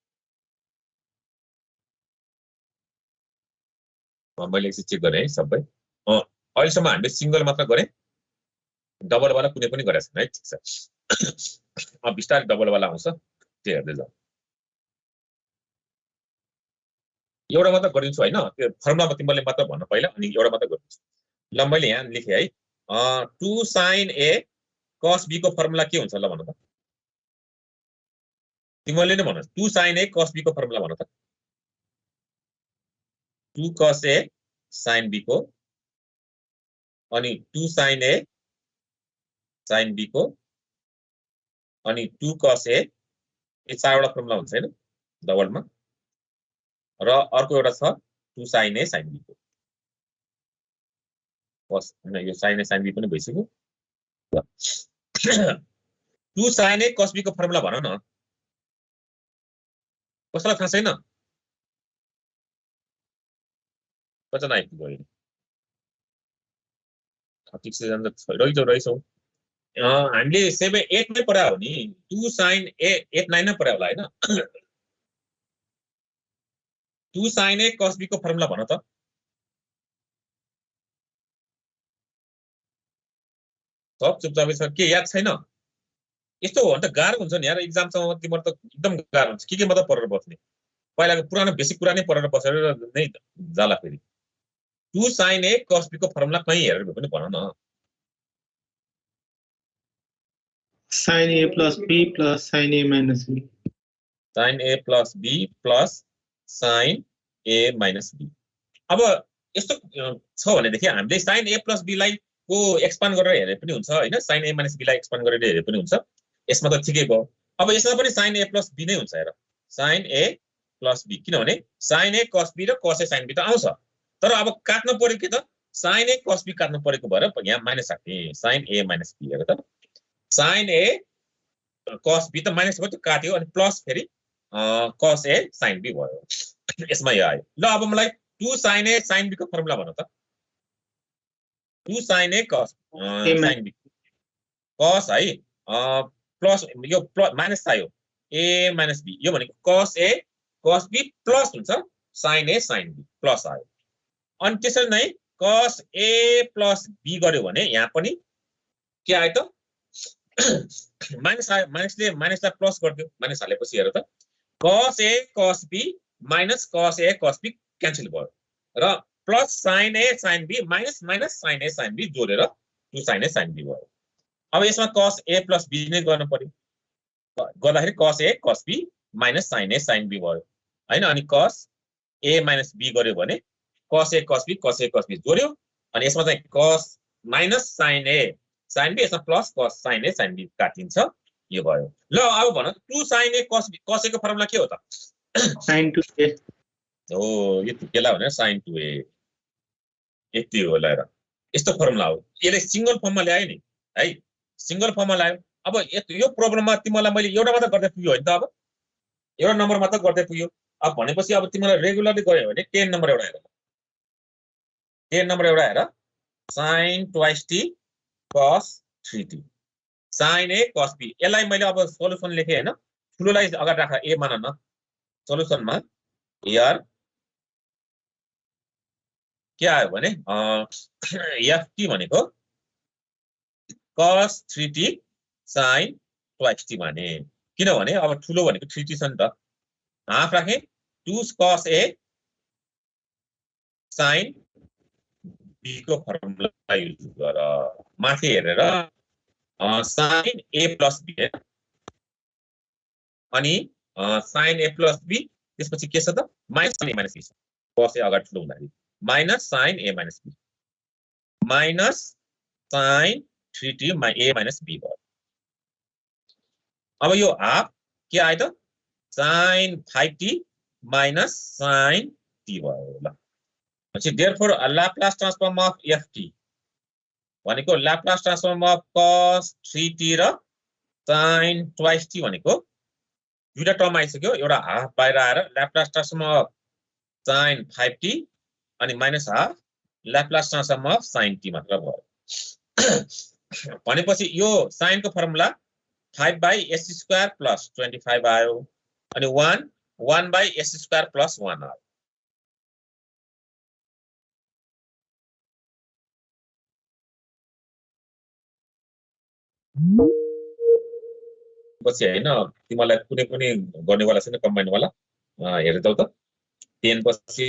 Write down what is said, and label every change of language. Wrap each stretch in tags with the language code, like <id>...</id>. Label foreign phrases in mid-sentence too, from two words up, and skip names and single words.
<ne>मैले एकछिन चेक गरेँ है सबै अहिलेसम्म हामीले सिंगल मात्र गरे डबल वाला कुनै पनि गरेछ है ठीक छ अब बिस्तारै डबल वाला आउँछ त्यो हेर्दै जाऊ एउटा मात्र गरिदिन्छु हैन त्यो फर्मुलामा तिमीले मात्र भन्न पहिला अनि एउटा मात्र गरिदिन्छु ल मैले यहाँ लेखे है 2</ne> <en>sin a cos b</en> <ne>को फर्मुला के हुन्छ ल भन त तिमीले नै भन 2</ne> <en>sin a cos b</en> <ne>को फर्मुला भन त 2</ne> <en>cos a sin b</en> <ne>को अनि 2</ne> <en>sin a sin b</en> <ne>को अनि 2</ne> <en>cos a</en> <ne>यो चारवटा फर्मुला हुन्छ हैन डबलमा र अर्को एउटा छ 2</ne> <en>sin a sin b</en> <ne>को cos हैन यो</ne> <en>sin a sin b</en> <ne>पनि भइसक्यो 2</ne> <en>sin a cos b</en> <ne>को फर्मुला भन न कसैलाई थाहा छैन कति आइपुग्यो अहिले 36 जना रहेछौ हामीले 7 8 मै पढायो हो नि 2</ne> <en>sin a</en> <ne>8 9 मै पढायो होला हैन 2</ne> <en>sin a cos b</en> <ne>को फर्मुला भन त सब चुपचापै छ के याद छैन यस्तो हो भने त गाह्रो हुन्छ नि यार एक्जामसँग तिम्रो त एकदम गाह्रो हुन्छ के मात्र पढेर बस्ने पहिलाको पुरानो बेसिक कुरा नै पढेर बसेर नै जाला फेरि 2</ne> <en>sin a cos b</en> <ne>को फर्मुला कहीं हेरेर भए पनि भन न</ne> <en>sin a plus b plus sin a minus b sin a plus b plus sin a minus b</en> <ne>अब यस्तो छ भने देखि हामीले</ne> <en>sin a plus b</en> <ne>लाई को एक्सपान्ड गरेर हेरे पनि हुन्छ हैन</ne> <en>sin a minus</en> <ne>b लाई एक्सपान्ड गरेर हेरे पनि हुन्छ यसमा त ठिकै भयो अब यसमा पनि</ne> <en>sin a plus b</en> <ne>नै हुन्छ हेर</ne> <en>sin a plus b</en> <ne>किनभने</ne> <en>sin a cos b</en> <ne>र</ne> <en>cos a sin b</en> <ne>त आउँछ तर अब काट्न पर्यो के त</ne> <en>sin a cos b</en> <ne>काट्न परेको भएर यहाँ माइनस राख्ने</ne> <en>sin a minus b</en> <ne>हेर त</ne> <en>sin a cos b</en> <ne>त माइनस भयो त्यो काट्यो अनि प्लस फेरि</ne> <en>cos a sin b</en> <ne>भयो यसमा यो आयो ल अब मलाई 2</ne> <en>sin a sin b</en> <ne>को फर्मुला भन त 2</ne> <en>sin a cos sin b cos</en> <ne>है प्लस यो माइनस आयो</ne> <en>a minus b</en> <ne>यो भनेको</ne> <en>cos a cos b</en> <ne>प्लस हुन्छ</ne> <en>sin a sin b</en> <ne>प्लस आयो अनि त्यसरी नै</ne> <en>cos a plus b</en> <ne>गर्यो भने यहाँ पनि के आयो त माइनस आयो माइनसले माइनसलाई प्लस गर्दियो माइनस हालेपछि हेर त</ne> <en>cos a cos b minus cos a cos b</en> <ne>क्यान्सल भयो र प्लस</ne> <en>sin a sin b</en> <ne>माइनस माइनस</ne> <en>sin a sin b</en> <ne>जोडेर 2</ne> <en>sin a sin b</en> <ne>भयो अब यसमा</ne> <en>cos a plus b</en> <ne>नै गर्न पर्यो गर्दाखेरि</ne> <en>cos a cos b minus sin a sin b</en> <ne>भयो हैन अनि</ne> <en>cos a minus b</en> <ne>गर्यो भने</ne> <en>cos a cos b</en> <ne>जोड्यो अनि यसमा चाहिँ</ne> <en>cos minus sin a sin b</en> <ne>यसमा प्लस</ne> <en>cos sin a sin b</en> <ne>काटिन्छ यो भयो ल अब भन 2</ne> <en>sin a cos a</en> <ne>को फर्मुला के हो त sin 2a हो यो केला भने sin 2a यति हो ल र यस्तो फर्मुला हो यसले सिंगल फर्ममा ल्यायो नि है सिंगल फर्ममा ल्यायो अब यो प्रब्लममा तिमीलाई मैले एउटा मात्र गर्दै पुग्यो हैन त अब एउटा नम्बर मात्र गर्दै पुग्यो अब भनेपछि अब तिमीलाई रेगुलरली गर्यो भने 10 नम्बर एउटा हेर 10 नम्बर एउटा हेर</ne> <en>sin twice t cos 3t sin a cos b</en> <ne>यसलाई मैले अब सोलुसन लेखे हैन ठुलोलाई अगाडि राख a मान न सोलुसनमा here के आयो भने ft भनेको</ne> <en>cos 3t sin twice t</en> <ne>भने किनभने अब ठुलो भनेको 3t छ नि त हाफ राखे 2</ne> <en>cos a sin b</en> <ne>को फर्मुला युज गर माथि हेरेर</ne> <en>sin a plus b</en> <ne>अनि</ne> <en>sin a plus b</en> <ne>त्यसपछि के छ त</ne> <en>minus sin a minus b cos a</en> <ne>अगाडि ठुलो हुँदाखेरि</ne> <en>minus sin a minus b minus sin 3t a minus b</en> <ne>भयो अब यो हाफ के आयो त</ne> <en>sin 5t minus sin t</en> <ne>भयो ल पछि</ne> <en>therefore Laplace transform of ft</en> <ne>भनेको</ne> <en>Laplace transform of cos 3t</en> <ne>र</ne> <en>sin twice t</en> <ne>भनेको दुईटा टर्म आइसक्यो एउटा हाफ बाहिर आएर</ne> <en>Laplace transform of sin 5t</en> <ne>अनि माइनस हाफ</ne> <en>Laplace transform of sin t</en> <ne>मात्र भयो भनेपछि यो sin को फर्मुला</ne> <en>5/s² plus 25</en> <ne>आयो अनि</ne> <en>1/s² plus 1</en> <ne>आयो पछि हैन तिमीलाई कुनै पनि गर्नेवाला छैन कम्बाइन वाला हेर्दै त 10 पछि</ne>